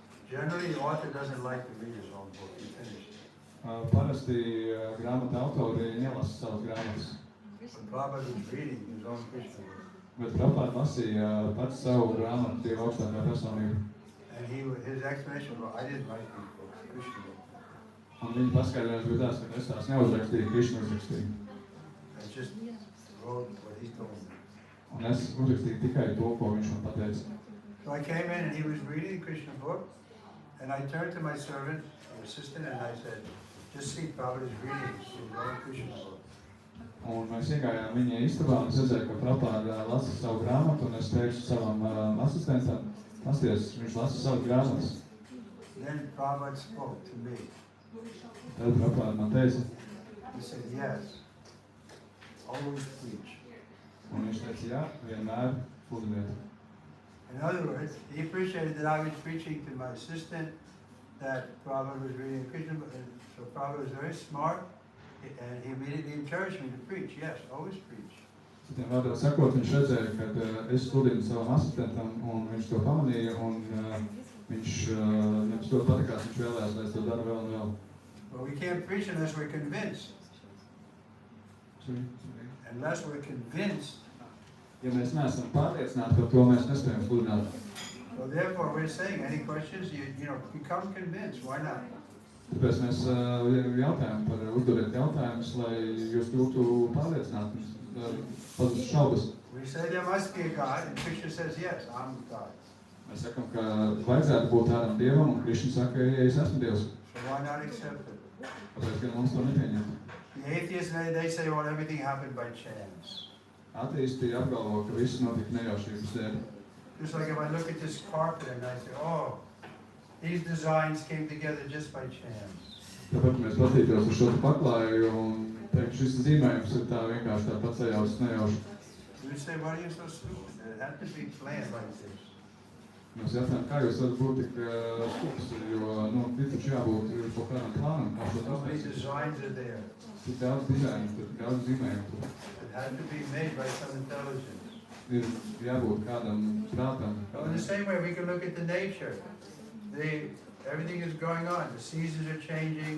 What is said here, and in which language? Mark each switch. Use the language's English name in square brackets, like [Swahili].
[English] Generally, the author doesn't like to read his own book. He finished. [Latvian] Parasti grāmata autori nelasa savas grāmatas. [English] But Prabhupada was reading his own Krishna book. [Latvian] Bet Prabhupāda lasīja pats savu grāmatu Dieva augstākā personība. [English] And his explanation was, I didn't write these books, Krishna book. [Latvian] Un viņa paskaidrojums bija tās, ka es tās neuzrakstīju, Krišna uzrakstīju. [English] I just wrote what he told me. [Latvian] Un es uzrakstīju tikai to, ko viņš man pateica. [English] So I came in and he was reading the Krishna book, and I turned to my servant, my assistant, and I said, just see, Prabhupada is reading his own Krishna book. [Latvian] Un mēs iegājām viņa istabā, un es redzēju, ka Prabhupāda lasa savu grāmatu, un es teicu savam asistentam, pasties, viņš lasa savu grāmatas. [English] Then Prabhupada spoke to me. [Latvian] Tad Prabhupāda man teica, [English] He said, yes, always preach. [Latvian] un viņš teica, jā, vienmēr sludiniet. [English] In other words, he appreciated that I was preaching to my assistant, that Prabhupada was reading Krishna book, and so Prabhupada was very smart, and he immediately encouraged me to preach. Yes, always preach. [Latvian] Citiem vārdiem sakot, viņš redzēja, ka es sludinu savam asistentam, un viņš to pamanīja, un viņš to patikās, viņš vēlējās, lai es to daru vēl un vēl. [English] But we can't preach unless we're convinced. Unless we're convinced. [Latvian] Ja mēs neesam pārliecināti par to, mēs nespējam sludināt. [English] So therefore, we're saying, any questions? You know, become convinced. Why not? [Latvian] Tāpēc mēs jautājam par uzdodiet jautājumus, lai jūs kļūtu pārliecināti, pazust šaubas. [English] We say there must be a God, and Krishna says, yes, I'm God. [Latvian] Mēs sakam, ka vajadzētu būt tādam Dievam, un Krišna saka, ja es esmu Dievs. [English] So why not accept it? [Latvian] Tāpēc, ka mums to nepieņem. [English] The atheists, they say, well, everything happened by chance. [Latvian] Ateisti apgalvo, ka viss notika nejaušības dēļ. [English] Just like if I look at this carpet and I say, oh, these designs came together just by chance. [Latvian] Tāpēc mēs patītos uz šo paklāju un teikt, šis zīmējums ir tā vienkārši tā pats sajauts nejauši. [English] You say, why are you so stupid? It had to be planned like this. [Latvian] Mēs jautājam, kā jūs varat būt tik stulbs, jo, ir taču jābūt kaut kādam plānam, kā šo [English] So many [Latvian] uztaisīt. [English] designs are there. [Latvian] Tik daudz dizainu, tik daudz zīmējumu. [English] It had to be made by some intelligence. [Latvian] Ir jābūt kādam prātam. [English] So in the same way, we can look at the nature. Everything is going on. The seasons are changing.